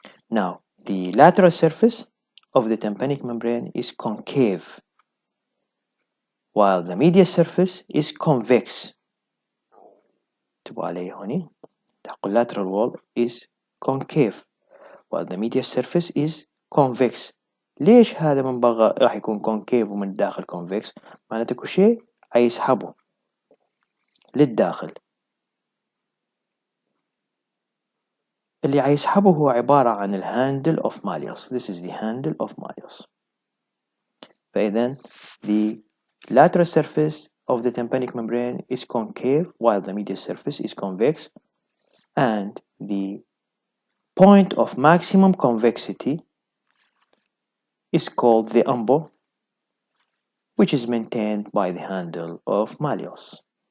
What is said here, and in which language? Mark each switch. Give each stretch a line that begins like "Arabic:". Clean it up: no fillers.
English: Now the lateral surface of the tympanic membrane is concave while the medial surface is convex.
Arabic: تبقى علي هوني تقول
English: lateral wall is concave while the medial surface is convex.
Arabic: ليش هذا من بغى راح يكون concave ومن الداخل convex؟ معناته كل شيء هيسحبه للداخل. اللي هيسحبه هو عبارة عن الهاندل of Malleus.
English: This is the handle of Malleus. فإذا the lateral surface of the tympanic membrane is concave while the medial surface is convex, and the point of maximum convexity is called the umbo, which is maintained by the handle of Malleus.